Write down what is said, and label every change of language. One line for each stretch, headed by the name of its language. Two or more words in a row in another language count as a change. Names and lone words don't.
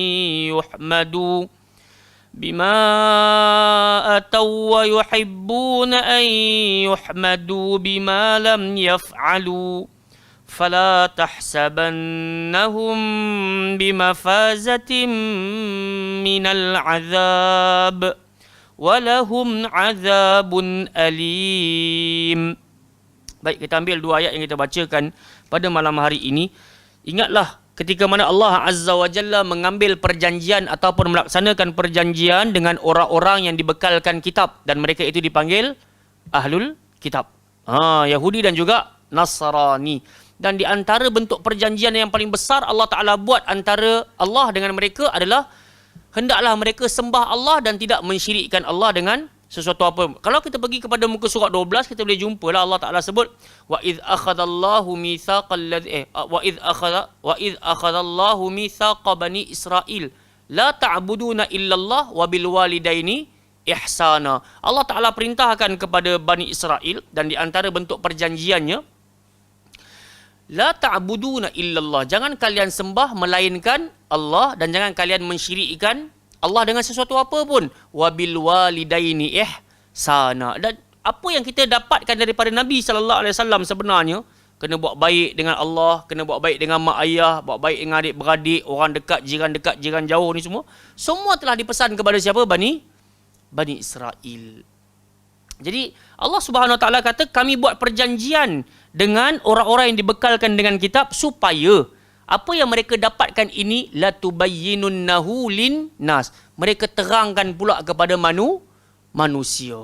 Arabic: يحمدوا بما لم يفعلوا فلا تحسبنهم بمفازة من العذاب ولهم عذاب أليم.
Malay: Baik, kita ambil dua ayat yang kita bacakan pada malam hari ini. Ingatlah ketika mana Allah
Arabic: عز وجل
Malay: mengambil perjanjian ataupun melaksanakan perjanjian dengan orang-orang yang dibekalkan kitab dan mereka itu dipanggil
Arabic: أهل الكتاب.
Malay: Yahudi dan juga Nasrani. Dan di antara bentuk perjanjian yang paling besar
Arabic: الله تعالى
Malay: buat antara Allah dengan mereka adalah hendaklah mereka sembah Allah dan tidak mensyirikkan Allah dengan sesuatu apa. Kalau kita pergi kepada muka surat 12, kita boleh jumpa lah
Arabic: الله تعالى
Malay: sebut
Arabic: وإذ أخذ الله ميثاق بني إسرائيل لا تعبدون إلا الله وبالوالدين إحسانا. الله تعالى
Malay: perintahkan kepada Bani Israel dan di antara bentuk perjanjiannya
Arabic: لا تعبدون إلا الله,
Malay: jangan kalian sembah melainkan Allah dan jangan kalian mensyirikkan Allah dengan sesuatu apa pun.
Arabic: وبالوالدين إحسانا.
Malay: Dan apa yang kita dapatkan daripada Nabi
Arabic: صلى الله عليه وسلم
Malay: sebenarnya, kena buat baik dengan Allah, kena buat baik dengan mak ayah, buat baik dengan adik-beradik, orang dekat, jiran jauh ni semua telah dipesan kepada siapa? Bani Israel. Jadi
Arabic: الله سبحانه وتعالى
Malay: kata kami buat perjanjian dengan orang-orang yang dibekalkan dengan kitab supaya apa yang mereka dapatkan ini
Arabic: لتبيننه للناس,
Malay: mereka terangkan pula kepada manusia.